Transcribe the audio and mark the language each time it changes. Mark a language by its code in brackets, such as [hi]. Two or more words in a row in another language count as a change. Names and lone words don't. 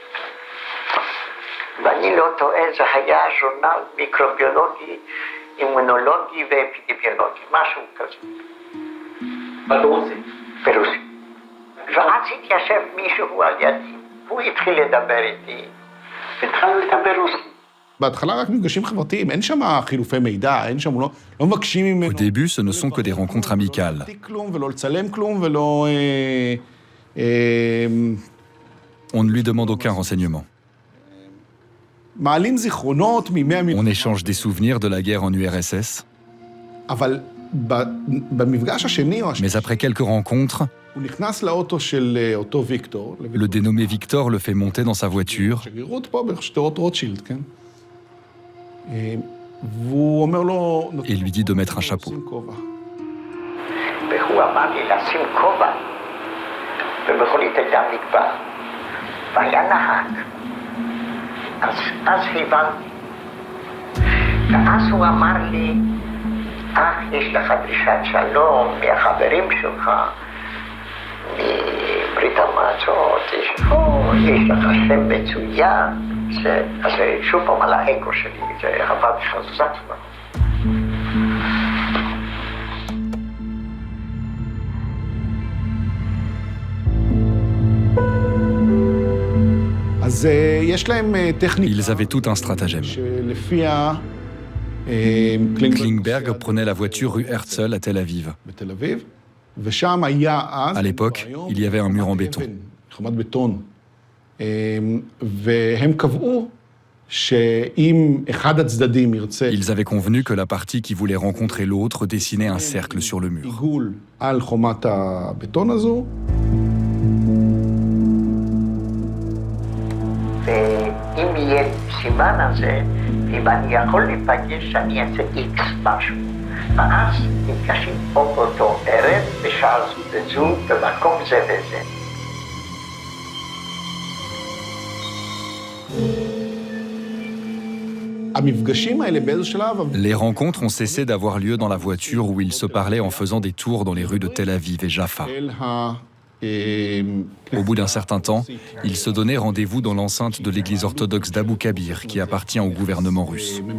[he] ואני לא טועה, זה היה ז'ורנל מיקרוביולוגי, אימונולוגי ואפידמיולוגי, משהו כזה. ברוסי? ברוסי. ואז התיישב מישהו על ידי, והוא התחיל לדבר איתי, והתחלנו לדבר רוסי. בהתחלה רק מפגשים חברתיים, אין שם חילופי מידע, אין שם, לא מבקשים ממנו... [fr] Au début, ce ne sont que des rencontres amicales. [he] ולא לצלם כלום, ולא... [fr] On ne lui demande aucun renseignement. [he] מעלים זיכרונות מימי... [fr] On échange des souvenirs de la guerre en URSS. [he] אבל במפגש השני... [fr] Mais après quelques rencontres, [he] הוא נכנס לאוטו של אותו ויקטור. [fr] le dénommé Victor le fait monter dans sa voiture. [he] שגרירות פה בשדרות רוטשילד, כן? והוא אומר לו... [fr] Et lui dit de mettre un chapeau. [he] והוא אמר לי לשים כובע, ובכלית הייתה מגבר, והיה נהג. אז הבנתי. ואז הוא אמר לי, יש לך דרישת שלום מהחברים שלך, מברית המועצות, יש לך שם מצוין. אז שוב פעם על האגו שלי, זה עבד חזק מאוד. אז יש להם טכניקה... [fr] Ils avaient tout un stratagème. [he] שלפיה... [fr] Klingberg prenait la voiture rue Herzl à Tel Aviv. [he] בתל אביב, ושם היה אז... [fr] À l'époque, il y avait un mur en béton. [he] חומת בטון, והם קבעו שאם אחד הצדדים ירצה... [fr] Ils avaient convenu que la partie qui voulait rencontrer l'autre dessinait un cercle sur le mur. [he] עיגול על חומת הבטון הזו. ואם יהיה סימן הזה, אם אני יכול להיפגש, אני אעשה איקס משהו. ואז נפגשים פה באותו ערב, בשעה זו, במקום זה וזה. [fr] Les rencontres ont cessé d'avoir lieu dans la voiture où ils se parlaient en faisant des tours dans les rues de Tel Aviv et Jaffa. Au bout d'un certain temps, ils se donnaient rendez-vous dans l'enceinte de l'église orthodoxe d'Abu Kabir, qui appartient au gouvernement russe.